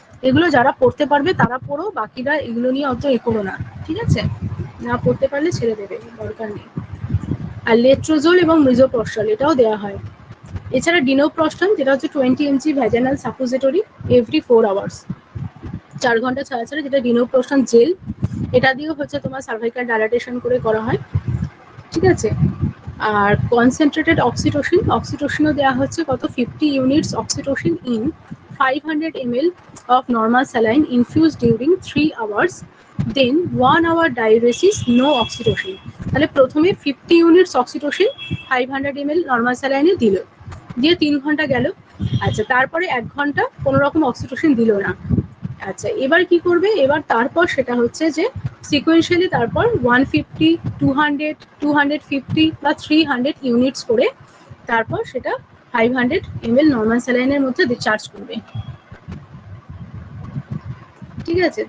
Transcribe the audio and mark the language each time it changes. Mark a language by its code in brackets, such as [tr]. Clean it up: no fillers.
[bn] এগুলো যারা পড়তে পারবে তারা পড়ো, বাকিরা এগুলো নিয়ে অত করো না, ঠিক আছে, না পড়তে পারলে ছেড়ে দেবে, দরকার নেই। আর লেট্রোজোল এবং মিজোপ্রস্টল এটাও দেওয়া হয়, এছাড়া ডিনোপ্রস্টন, যেটা হচ্ছে 20 mg vaginal suppository every 4 hours, 4 ঘন্টা ছাড়া ছাড়া, যেটা ডিনোপ্রস্টন জেল, এটা দিয়েও হচ্ছে তোমার সার্ভাইকাল ডাইলাটেশন করে করা হয়, ঠিক আছে। [en] আর concentrated oxytocin, [bn] অক্সিটোসিনও দেওয়া হচ্ছে কত, [en] 50 units oxytocin in 500 ml of normal saline infused during 3 hours, then 1 hour diuresis, no oxytocin। [bn] তাহলে প্রথমে 50 ইউনিটস অক্সিটোসিন 500 ml নর্মাল স্যালাইনে দিল, দিয়ে 3 ঘন্টা গেল, আচ্ছা, তারপরে 1 ঘন্টা কোনো রকম অক্সিটোসিন দিল না, আচ্ছা, এবার কি করবে, এবার তারপর সেটা হচ্ছে যে সিকোয়েন্সিয়ালি তারপর 150, 200, 250 বা 300 ইউনিটস করে তারপর সেটা 500 ml নর্মাল স্যালাইনের মধ্যে চার্জ করবে, ঠিক আছে।